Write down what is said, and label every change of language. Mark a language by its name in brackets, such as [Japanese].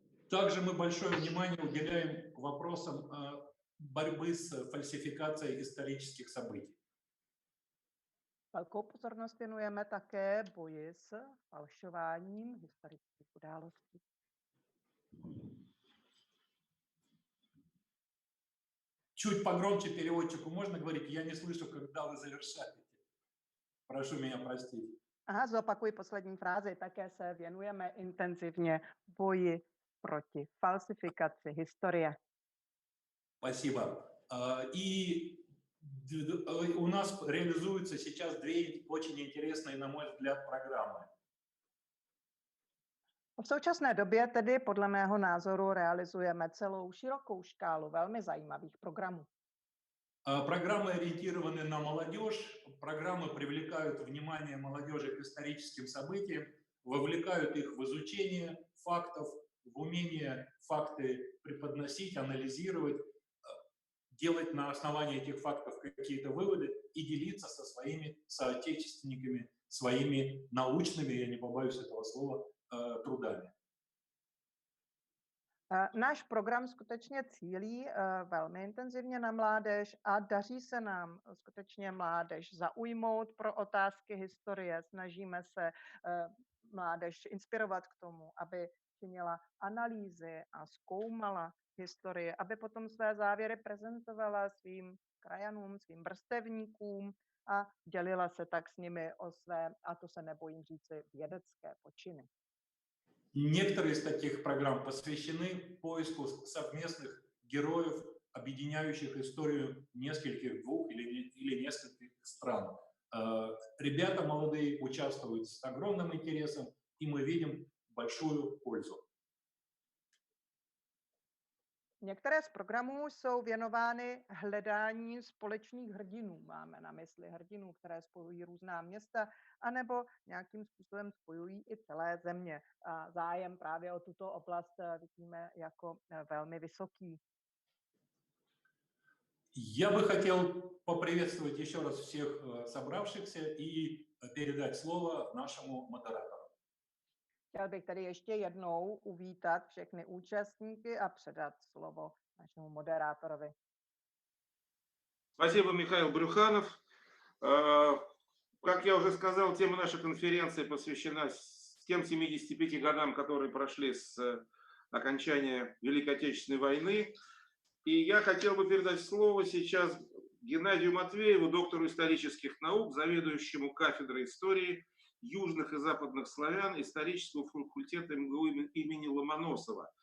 [Russian] Также мы большое внимание уделяем вопросам борьбы с фальсификацией исторических событий. [Czech] Velkou pozornost věnujeme také boji s falšováním historických událostí. [Russian] Чуть погромче переводчику можно говорить? Я не слышу, когда вы завершаете. Прошу меня простить. [Czech] Aha, zopakuji poslední frázi. Také se věnujeme intenzivně boji proti falsifikaci historie. [Russian] Спасибо. И у нас реализуются сейчас две очень интересные, на мой взгляд, программы. [Czech] V současné době tedy podle mého názoru realizujeme celou širokou škálu velmi zajímavých programů. [Russian] Программы ориентированы на молодежь, программы привлекают внимание молодежи к историческим событиям, вовлекают их в изучение фактов, в умение факты преподносить, анализировать, делать на основании этих фактов какие-то выводы и делиться со своими соотечественниками, своими научными, я не побоюсь этого слова, трудами. [Czech] Náš program skutečně cílí velmi intenzivně na mládež a daří se nám skutečně mládež zaujmout pro otázky historie. Snažíme se mládež inspirovat k tomu, aby činila analýzy a zkoumala historii, aby potom své závěry prezentovala svým krajanům, svým vrstevníkům a dělila se tak s nimi o své, a to se nebojím říci, vědecké počiny. [Russian] Некоторые из таких программ посвящены поиску совместных героев, объединяющих историю нескольких, двух или нескольких стран. Ребята молодые участвуют с огромным интересом, и мы видим большую пользу. [Czech] Některé z programů jsou věnovány hledání společných hrdinů. Máme na mysli hrdinů, které spojují různá města, anebo nějakým způsobem spojují i celé země. A zájem právě o tuto oblast vidíme jako velmi vysoký. [Russian] Я бы хотел поприветствовать еще раз всех собравшихся и передать слово нашему модератору. [Czech] Chtěl bych tady ještě jednou uvítat všechny účastníky a předat slovo našemu moderátorovi. [Russian] Спасибо, Михаил Брюханов. Как я уже сказал, тема нашей конференции посвящена тем 75 годам, которые прошли с окончания Великой Отечественной войны. И я хотел бы передать слово сейчас Геннадию Матвееву, доктору исторических наук, заведующему кафедрой истории южных и западных славян исторического факультета МГУ имени Ломоносова.